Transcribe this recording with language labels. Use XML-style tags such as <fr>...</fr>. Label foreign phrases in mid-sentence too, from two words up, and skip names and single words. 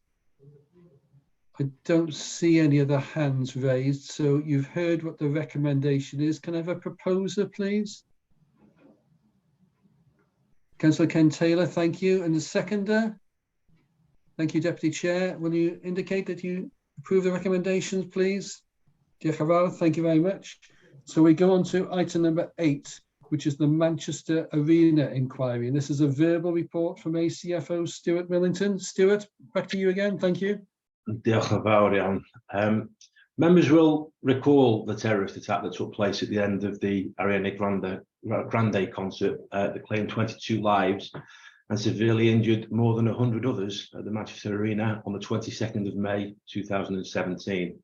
<en>I don't see any other hands raised, so you've heard what the recommendation is. Can I have a proposer, please? Councillor Ken Taylor, thank you. And the seconder? Thank you, Deputy Chair. Will you indicate that you approve the recommendations, please?</en> <cy>Diolch yn fawr,</cy> <en>thank you very much. So we go on to item number 8, which is the Manchester Arena inquiry. And this is a verbal report from ACFO Stuart Millington. Stuart, back to you again. Thank you.</en> <cy>Diolch yn fawr iawn.</cy> <en>Members will recall the terrorist attack that took place at the end of the Ariana Grande concert that claimed 22 lives and severely injured more than 100 others at the Manchester Arena on the 22nd of May 2017.</en>